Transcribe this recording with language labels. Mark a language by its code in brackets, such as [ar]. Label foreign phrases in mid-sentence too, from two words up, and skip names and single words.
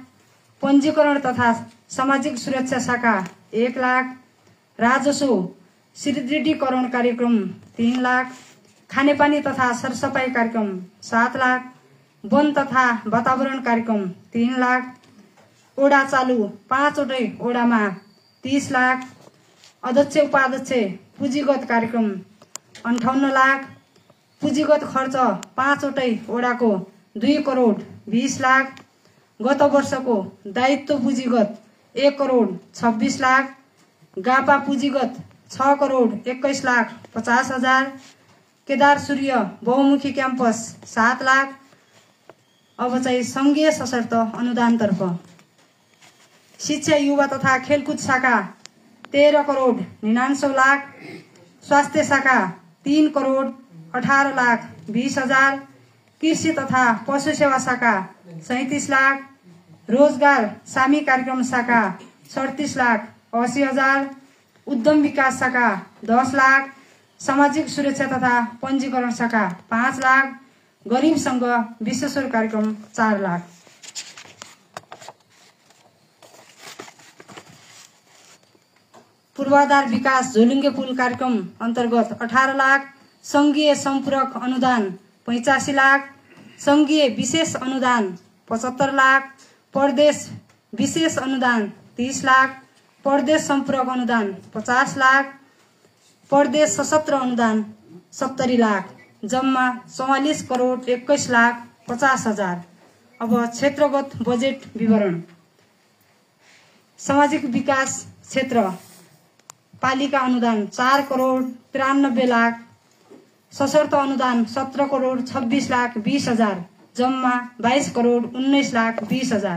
[ne] पञ्जीकरण तथा सामाजिक सुरक्षा शाखा 1 लाख। राजस्व सुदृढीकरण कार्यक्रम 3 लाख। खानेपानी तथा सरसफाई कार्यक्रम 7 लाख। वन तथा वातावरण कार्यक्रम 3 लाख। ओडा चालू 5 वटै ओडामा 30 लाख। अध्यक्ष उपाध्यक्ष पुँजीगत कार्यक्रम 58 लाख। पुँजीगत खर्च 5 वटै ओडाको 2 करोड 20 लाख। गत वर्षको दायित्व पुँजीगत 1 करोड 26 लाख। गापा पुँजीगत 6 करोड 21 लाख 50 हजार। केदार सूर्य बहुमुखी क्याम्पस 7 लाख। अब चाहिँ संघीय सशर्त अनुदानतर्फ शिक्षा युवा तथा खेलकुद शाखा 13 करोड 99 लाख। स्वास्थ्य शाखा 3 करोड 18 लाख 20 हजार। कृषि तथा पशु सेवा शाखा 37 लाख। रोजगार सामी कार्यक्रम शाखा 37 लाख 80 हजार। उद्यम विकास शाखा 10 लाख। सामाजिक सुरक्षा तथा पञ्जीकरण शाखा 5 लाख। गरीब संघ विश्वेश्वर कार्यक्रम 4 लाख। पूर्वाधार विकास झोलुङ्गे पुल कार्यक्रम अन्तर्गत 18 लाख। संघीय सम्पूरक अनुदान 85 लाख। संघीय विशेष अनुदान 75 लाख। प्रदेश विशेष अनुदान 30 लाख। प्रदेश सम्पूरक अनुदान 50 लाख। प्रदेश सशस्त्र अनुदान 70 लाख। जम्मा 44 करोड 21 लाख 50 हजार। अब क्षेत्रगत बजेट विवरण। सामाजिक विकास क्षेत्र पालिका अनुदान 4 करोड 93 लाख। सशर्त अनुदान 17 करोड 26 लाख 20 हजार। जम्मा 22 करोड 19 लाख 20 हजार।